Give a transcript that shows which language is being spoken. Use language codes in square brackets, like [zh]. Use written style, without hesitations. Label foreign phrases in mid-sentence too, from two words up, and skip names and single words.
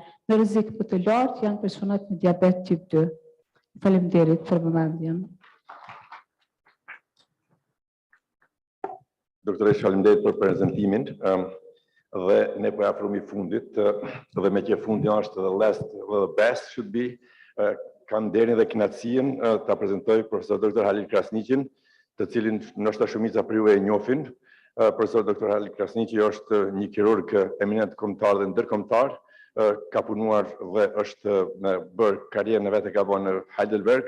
[sq] Në rrezik më të lartë janë personat me diabet tip 2. Faleminderit për vëmendjen. Doktoresh, faleminderit për prezantimin. Dhe ne po afrohemi fundit dhe me që fundi është [en] the last, the best should be. [sq] Kam nderin dhe kënaqësinë ta prezantoj profesor Dr. Halil Krasniqin, të cilin ndoshta shumica për ju e njohin. Profesor Dr. Halil Krasniqi është një kirurg eminent kombëtar dhe ndërkombëtar. Ka punuar dhe është bërë karrierën e vet e ka bërë në Heidelberg.